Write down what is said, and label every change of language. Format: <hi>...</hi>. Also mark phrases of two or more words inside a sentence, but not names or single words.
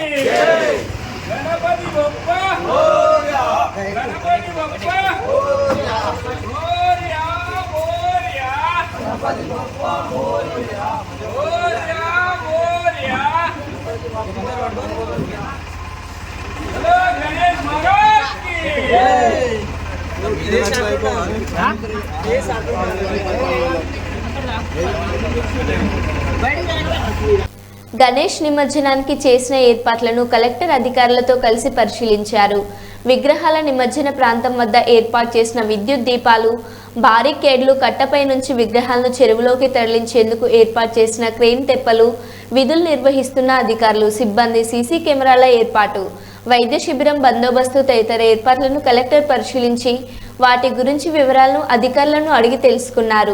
<mr>जय, गणपति बप्पा मोरया, गणपति बप्पा मोरया, मोरया, मोरया, गणपति बप्पा मोरया, मोरया, मोरया, गणेश</mr> <hi>महाराज की जय।</hi> <te>గణేష్ నిమజ్జనానికి చేసిన ఏర్పాట్లను కలెక్టర్ అధికారులతో కలిసి పరిశీలించారు. విగ్రహాల నిమజ్జన ప్రాంతం వద్ద ఏర్పాటు చేసిన విద్యుత్ దీపాలు, బారికేడ్లు, కట్టపై నుంచి విగ్రహాలను చెరువులోకి తరలించేందుకు ఏర్పాటు చేసిన క్రేన్ తెప్పలు, విధులు నిర్వహిస్తున్న అధికారులు, సిబ్బంది, సీసీ కెమెరాల ఏర్పాటు, వైద్య శిబిరం బందోబస్తు తదితర ఏర్పాట్లను కలెక్టర్ పరిశీలించి వాటి గురించి వివరాలను అధికారులను అడిగి తెలుసుకున్నారు.</te>